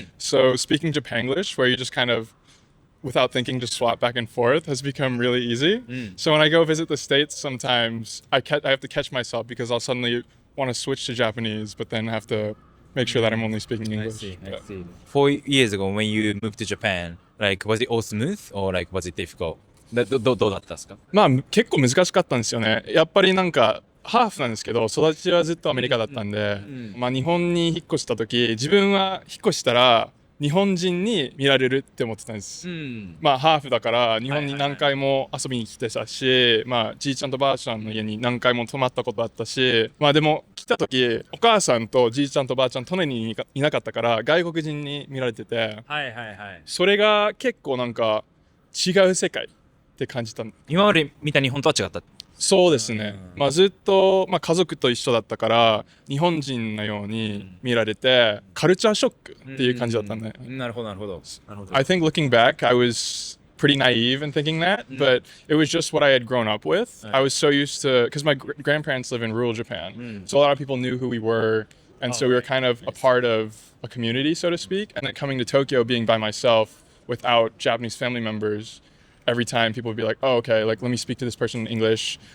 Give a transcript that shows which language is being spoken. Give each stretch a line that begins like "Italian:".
English: So speaking Japanglish, where you just kind of, without thinking, just swap back and forth, has become really easy. So when I go visit the States, sometimes I have to catch myself because I'll suddenly want to switch to Japanese, but then have to make sure that I'm only speaking English. I see. 4 years ago when you moved to Japan, like was it all smooth or like was it difficult?
Japanese: どうだったですか？まあ結構難しかったんですよね。やっぱりなんかハーフなんですけど、育ちはずっとアメリカだったんで、まあ日本に引っ越した時、自分は引っ越したら日本人に見られるって思ってたんです。まあハーフだから日本に何回も遊びに来てたし、まあじいちゃんとばあちゃんの家に何回も泊まったことあったし、まあでも来た時お母さんとじいちゃんとばあちゃん隣にいなかったから外国人に見られてて、それが結構なんか違う世界って感じた。今まで見た日本とは違った？そうですね。まあずっと、まあ、家族と一緒だったから日本人のように見られてカルチャーショックっていう感じだったんで。なるほど。
English: I think looking back, I was pretty naive in thinking that, but it was just what I had grown up with. I was so used to, because my grandparents live in rural Japan, so a lot of people knew who we were, and so we were kind of a part of a community, so to speak. And then coming to Tokyo, being by myself without Japanese family members, every time people would be like, oh, okay, like let me speak to this person in English.